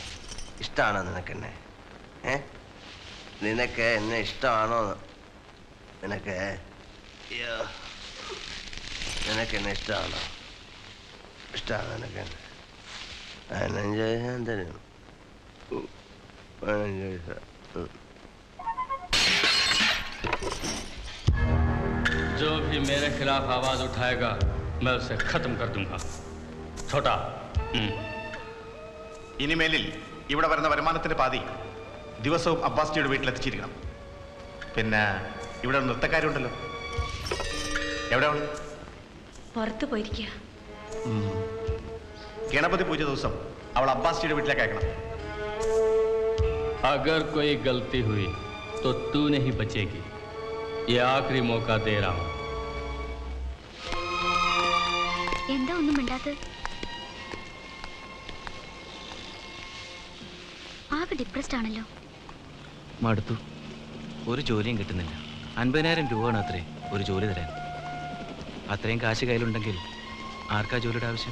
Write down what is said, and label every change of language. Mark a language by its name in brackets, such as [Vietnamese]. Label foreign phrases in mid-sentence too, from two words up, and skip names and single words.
[Malayalam] ഇഷ്ടമാണോ നിനക്ക് എന്നെ? നിനക്ക് എന്നെ ഇഷ്ടമാണോ? നിനക്ക് എന്നെ ഇഷ്ടമാണോ? ഇഷ്ടമാണ് നിനക്ക്? 15 ഞാൻ തരും. 15 പൈസ. [Hindi] जो भी मेरे खिलाफ आवाज उठाएगा मैं उसे खत्म कर दूंगा. छोटा. [Malayalam] ഇനിമേലിൽ ഇവിടെ വരുന്ന വരുമാനത്തിന്റെ പാതി ദിവസവും അബ്ബാസിയുടെ വീട്ടിലെത്തിച്ചിരിക്കണം. പിന്നെ ഇവിടെ നൃത്തക്കാരുണ്ടല്ലോ, എവിടെ? പുറത്തു പോയിരിക്കുക. ഗണപതി പൂജ ദിവസം അവൾ അബ്ബാസിയുടെ വീട്ടിലേക്ക് അയക്കണം. [Hindi] अगर कोई गलती हुई तो तू नहीं बचेगी. ये आखिरी मौका दे रहा हूं. [Malayalam] എന്താ ഒന്നും മിണ്ടാത്തത്? ആകെ ഡിപ്രസ്ഡ് ആണല്ലോ. മടുത്തു. ഒരു ജോലിയും കിട്ടുന്നില്ല. 50,000 രൂപയാണ് അത്രേ ഒരു ജോലി തരാൻ. അത്രയും കാശ് കയ്യിലുണ്ടെങ്കിൽ ആർക്കാ ജോലിയുടെ ആവശ്യം?